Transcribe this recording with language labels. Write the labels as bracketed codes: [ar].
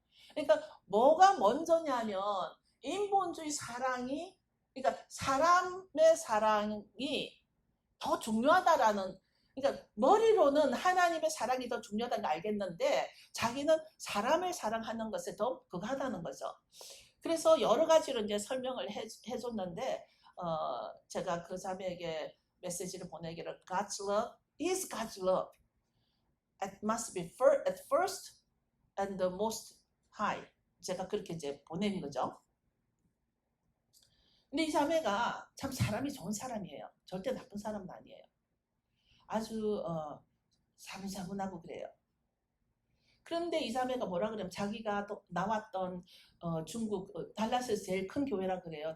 [ko] 그러니까 뭐가 먼저냐면 인본주의 사랑이 그러니까 사람의 사랑이 더 중요하다라는 그러니까 머리로는 하나님의 사랑이 더 중요하다는 걸 알겠는데 자기는 사람을 사랑하는 것에 더 그거 하다는 거죠. 그래서 여러 가지로 이제 설명을 해줬는데 제가 그 자매에게 메시지를 보내기를 [en] God's love is God's love. It must be at first and the most high. [ko] 제가 그렇게 이제 보낸 거죠. 근데 이 자매가 참 사람이 좋은 사람이에요. 절대 나쁜 사람은 아니에요. 아주 사분사분하고 그래요. 그런데 이 자매가 뭐라 그러면 자기가 또 나왔던 중국 달라스에서 제일 큰 교회라 그래요.